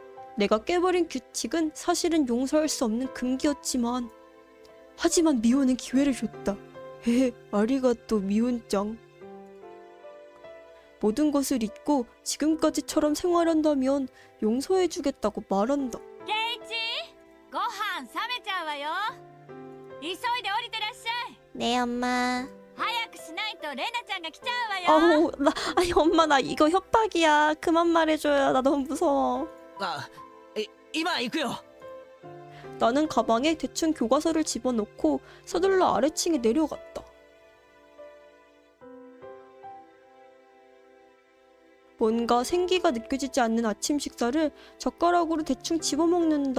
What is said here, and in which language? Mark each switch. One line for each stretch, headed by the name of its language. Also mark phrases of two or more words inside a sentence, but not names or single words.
Korean: 내가 깨버린 규칙은 사실은 용서할 수 없는 금기였지만 하지만 미호는 기회를 줬다. 헤헤, 아리가또 미혼짱. 모든 것을 잊고 지금까지처럼 생활한다면 용서해주겠다고 말한다.
Japanese: ケイチご飯冷めちゃうわよ。急いで降りてらっしゃい。
Korean: 네, 엄마.
Japanese: 早くしないとレナちゃんが来ちゃうわよ。
Korean: 아니 엄마 나 이거 협박이야. 그만 말해줘요. 나 너무 무서워.
Japanese: あ、今行くよ。
Korean: 나는 가방에 대충 교과서를 집어넣고 서둘러 아래층에 내려갔다. 뭔가 생기가 느껴지지 않는 아침 식사를 젓가락으로 대충 집어먹는다.